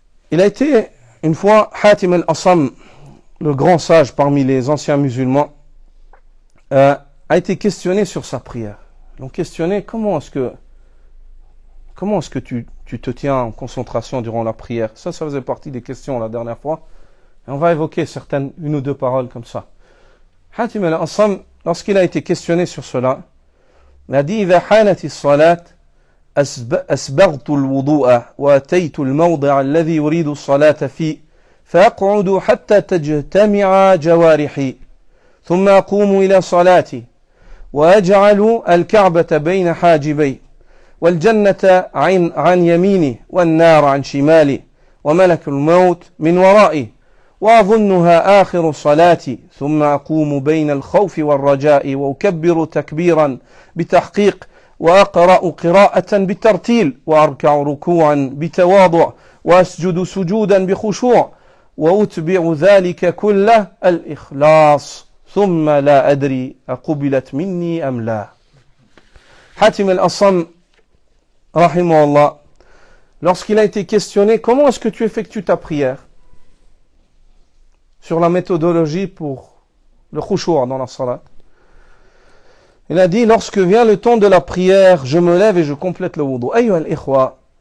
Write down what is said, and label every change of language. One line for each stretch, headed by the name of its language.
French: Il a été une fois Hatim al-Asam, le grand sage parmi les anciens musulmans, a été questionné sur sa prière. Ils l'ont questionné, comment est-ce que tu te tiens en concentration durant la prière? Ça faisait partie des questions la dernière fois. Et on va évoquer une ou deux paroles comme ça. Hatim al-Asam, lorsqu'il a été questionné sur cela, il a dit,
Arabic: إذا حانت الصلاة أسبغت الوضوء وأتيت الموضع الذي يريد الصلاة فيه فأقعد حتى تجتمع جوارحي ثم أقوم إلى صلاتي وأجعل الكعبة بين حاجبي والجنة عن يميني والنار عن شمالي وملك الموت من ورائي وأظنها آخر صلاتي ثم أقوم بين الخوف والرجاء وأكبر تكبيرا بتحقيق وأقرأ قراءة بترتيل وأركع ركوعا بتواضع وأسجد سجودا بخشوع وأتبع ذلك كله الإخلاص ثم لا أدري أقبلت مني أم لا.
French: Hatim al-Asam rahimahullah, lorsqu'il a été questionné comment est-ce que tu effectues ta prière, sur la méthodologie pour le khushu' dans la salat, il a dit, lorsque vient le temps de la prière, je me lève et je complète le wudu.
Arabic: Ayyuha al-ikhwa,